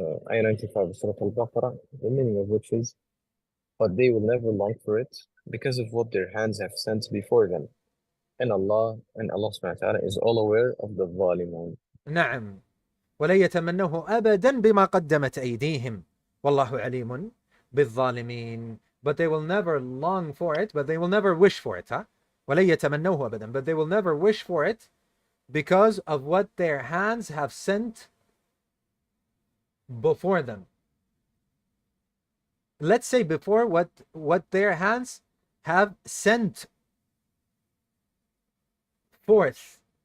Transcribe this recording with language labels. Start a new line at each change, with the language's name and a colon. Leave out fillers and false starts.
English: Ayah 95 of Surah al-Baqarah, the meaning of which is, but they will never long for it because of what their hands have sent before them. And Allah subhanahu wa ta'ala is all aware of the zalimun.
Arabic: نعم. ولن يتمنوه أبدا بما قدمت أيديهم والله عليم بالظالمين.
English: But they will never long for it, but they will never wish for it. Huh?
Arabic: ولن يتمنوه أبدا,
English: but they will never wish for it because of what their hands have sent before them. Let's say before what their hands have sent forth.